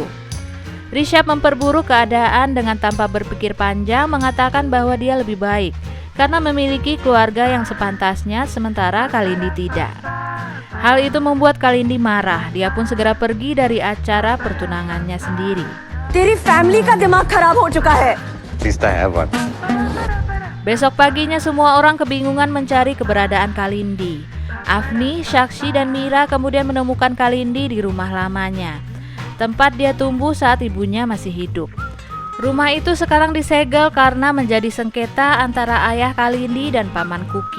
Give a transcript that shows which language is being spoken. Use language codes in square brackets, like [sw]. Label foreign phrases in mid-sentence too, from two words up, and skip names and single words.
[id] Rishabh memperburuk keadaan dengan tanpa berpikir panjang mengatakan bahwa dia lebih baik karena memiliki keluarga yang sepantasnya sementara Kalindi tidak. Hal itu membuat Kalindi marah. Dia pun segera pergi dari acara pertunangannya sendiri. [hi] तेरी फैमिली का दिमाग खराब हो चुका है. [id] Besok paginya semua orang kebingungan mencari keberadaan Kalindi. Afni, Sakshi, dan Mira kemudian menemukan Kalindi di rumah lamanya, tempat dia tumbuh saat ibunya masih hidup. Rumah itu sekarang disegel karena menjadi sengketa antara ayah Kalindi dan Paman Kuki.